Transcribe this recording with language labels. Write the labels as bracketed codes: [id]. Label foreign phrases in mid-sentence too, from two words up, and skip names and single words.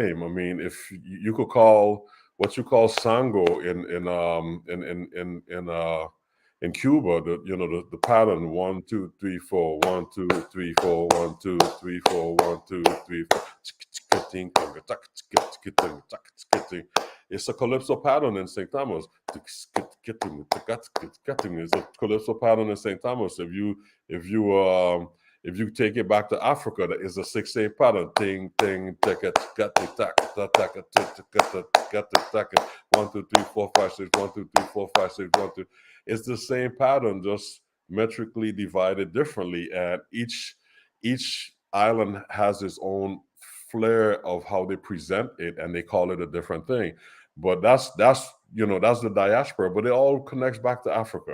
[en] I mean, if you could call what you call sango in Cuba, the pattern 1 2 3 4, 1 2 3 4, 1 2 3 4, 1 2 3 4. It's a calypso pattern in St. Thomas. It's a calypso pattern in St. Thomas. If you take it back to Africa, that is a 6/8 pattern. Ting ting taka taka taka taka taka 1 2 3 4 5 6 1 2 3 4 5 6 1 2. It's the same pattern, just metrically divided differently, and each island has its own flair of how they present it, and they call it a different thing. But that's the diaspora, but it all connects back to Africa.